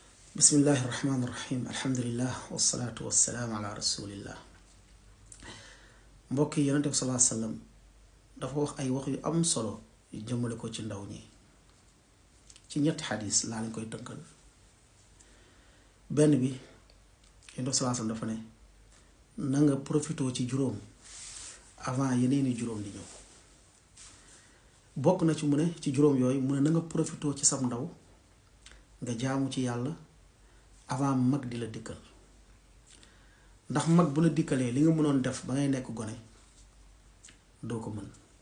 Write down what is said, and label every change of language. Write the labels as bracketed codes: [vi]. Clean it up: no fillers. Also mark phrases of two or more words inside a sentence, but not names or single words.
[ar] بسم الله الرحمن الرحيم الحمد لله والصلاة والسلام على رسول الله [wo] mbokki yonent bi [ar] صلى الله عليه وسلم [wo] dafa wax ay wax yu am solo yu jëmale ko ci ndaw ñi ci ñetti xadis laa lañ koy tënkal benn bi yonent bi [ar] صلى الله عليه وسلم [wo] dafa ne na nga profitoo ci juróom avant yeneeni juróom di ñëw bokk na ci mu ne ci juróom yooyu mu ne na nga profitoo ci sam ndaw nga jaamu ci yàlla avant mag di la dikkal ndax mag bu la dikkalee li nga mënoon def ba ngay nekk gone doo ko mën